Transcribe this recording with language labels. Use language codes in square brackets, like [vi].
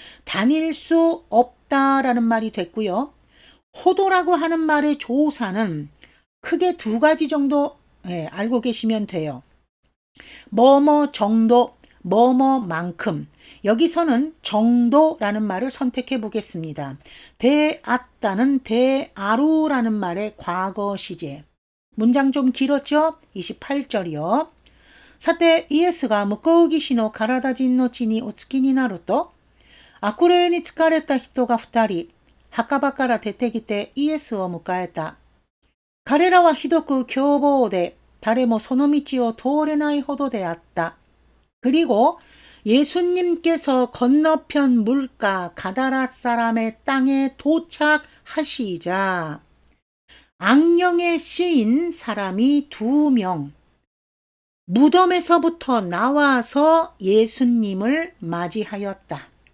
[ko] 다닐 수 없다라는 말이 됐고요. 호도라고 하는 말의 조사는 크게 2가지 정도 알고 계시면 돼요. 뭐뭐 정도, 뭐뭐만큼. 여기서는 정도라는 말을 선택해 보겠습니다. 대았다는 대아루라는 말의 과거 시제. 문장 좀 길었죠? 28절이요. [ja] さて、イエスが向こう岸の体人の地にお着きになると、悪霊に疲れた人が2人、墓場から出てきてイエスを迎えた。彼らはひどく凶暴で、誰もその道を通れないほどであった。 [ko] 그리고 예수님께서 건너편 물가 가다라 사람의 땅에 도착하시자 악령에 씌인 사람이 2명 무덤에서부터 나와서 예수님을 맞이하였다.